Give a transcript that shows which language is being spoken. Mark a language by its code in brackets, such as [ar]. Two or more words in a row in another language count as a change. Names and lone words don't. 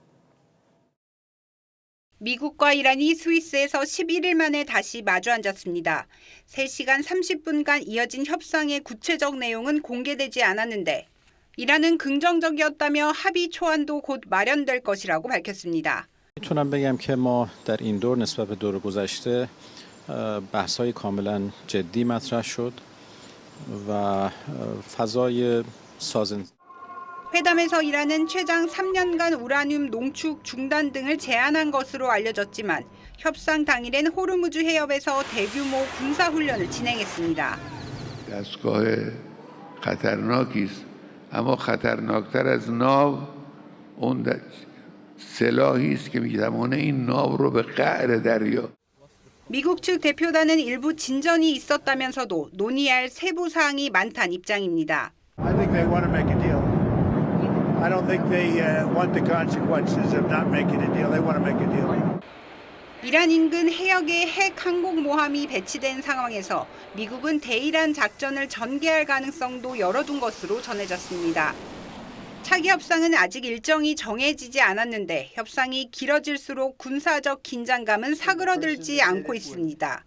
[ko] 미국과 이란이 스위스에서 11일 만에 다시 마주 앉았습니다. 3시간 30분간 이어진 협상의 구체적 내용은 공개되지 않았는데 이란은 긍정적이었다며 합의 초안도 곧 마련될 것이라고 밝혔습니다. [fa] میتونم بگم که ما در این دور نسبت به دور گذشته بحث‌های کاملا جدی مطرح شد و فضای سازنده [ko] 회담에서 이란은 최장 3년간 우라늄 농축 중단 등을 제안한 것으로 알려졌지만 협상 당일엔 호르무즈 해협에서 대규모 군사 훈련을 진행했습니다. [fa] دستگاه خطرناکی است. اما خطرناکتر از ناو اون سلاحی است که می‌تواند این ناو رو به قعر دریا. [ko] 미국 측 대표단은 일부 진전이 있었다면서도 논의할 세부 사항이 많다는 입장입니다. [en] I think they want to make a deal. I don't think they want the consequences of not making a deal. They want to make a deal. [ko] 이란 인근 해역에 핵 항공모함이 배치된 상황에서 미국은 대이란 작전을 전개할 가능성도 열어둔 것으로 전해졌습니다. 차기 협상은 아직 일정이 정해지지 않았는데 협상이 길어질수록 군사적 긴장감은 사그러들지 않고 있습니다.